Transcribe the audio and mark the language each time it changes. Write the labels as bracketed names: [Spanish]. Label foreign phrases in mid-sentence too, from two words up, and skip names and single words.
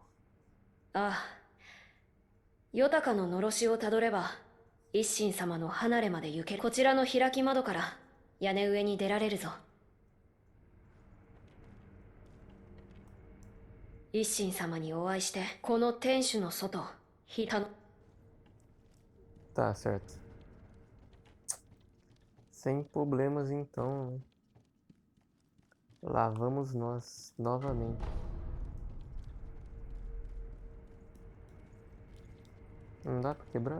[Japanese] ああ、ヨタカののろしをたどれば一心様の離れまで行ける。こちらの開き窓から屋根上に出られるぞ。一心様にお会いしてこの天守の外、 [Portuguese] Tá, certo. Sem problemas então, né? Lá vamos nós novamente. Não dá pra quebrar?